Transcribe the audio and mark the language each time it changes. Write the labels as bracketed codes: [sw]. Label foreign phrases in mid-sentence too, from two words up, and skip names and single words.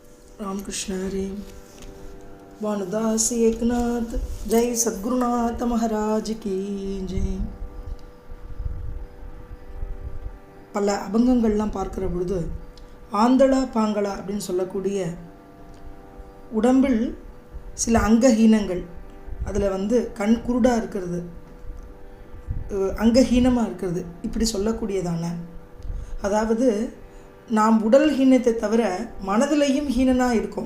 [hi] रामकृष्ण हरे। भानुदास एकनाथ जय सद्गुरुनाथ महाराज की जय। [ta] பல அபங்கங்கள்லாம் பார்க்குற பொழுது [mr] आंधळा पांगळा [ta] அப்படின்னு சொல்லக்கூடிய உடம்பில் சில அங்கஹீனங்கள், அதில் கண் குருடாக இருக்கிறது, அங்கஹீனமாக இருக்கிறது, இப்படி சொல்லக்கூடியதான, அதாவது நாம் உடல் ஹீனத்தை தவிர மனதிலையும் ஹீனனாக இருக்கும்.